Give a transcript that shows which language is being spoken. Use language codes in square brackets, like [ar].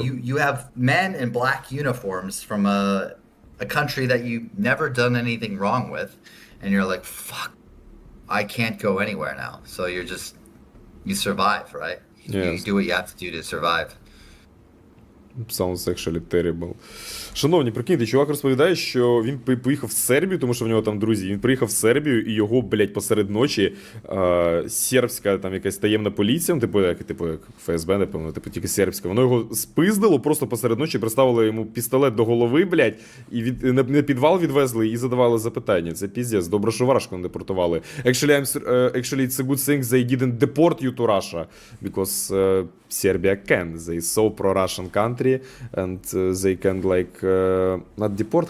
[en] You have men in black uniforms from a country that you never done anything wrong with, and you're like, fuck, I can't go anywhere now. So you survive, right? You Yes. do what you have to do to survive. Sounds actually terrible. [uk] Шановні, прикиньте, чувак розповідає, що він поїхав в Сербію, тому що в нього там друзі. Він приїхав в Сербію, і його, блядь, посеред ночі сербська там якась таємна поліція, типу як ФСБ, напевно, типу тільки сербська. Воно його спиздило просто посеред ночі, приставило йому пістолет до голови, блядь, і на підвал відвезли і задавали запитання. Це піздець, добре, що в Рашку не депортували. [en] Actually, it's a good thing they didn't deport you to Russia, because Serbia can. They so pro-Russian country, and they can like not deport.